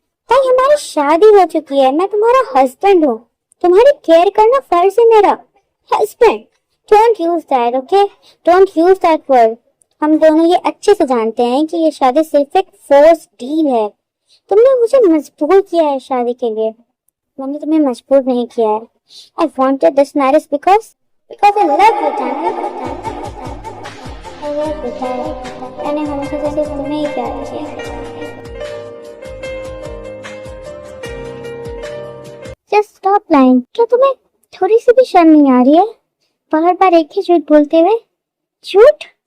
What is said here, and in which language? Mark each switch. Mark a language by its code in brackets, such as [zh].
[hi] ताई हमारी शादी हो चुकी है, मैं तुम्हारा हस्बैंड हूँ, तुम्हारी केयर करना फर्ज है मेरा। Husband? [en] Don't use that, okay? Don't use that word. [hi] हम दोनों ये अच्छे से जानते हैं कि ये शादी सिर्फ एक फोर्स डील है। तुमने मुझे मजबूर किया है शादी के लिए, मैंने तुम्हें मजबूर नहीं किया है। [en] I wanted this marriage because I love you, Tanya. I love you, Tanya. [hi] मैंने हमेशा से सिर्फ तुम्हें ही प्यार किया। [en] Just stop lying. [hi] क्या तुम्हें थोड़ी सी भी शर्म नहीं आ रही है? बार बार एक ही झूठ बोलते हुए। झूठ?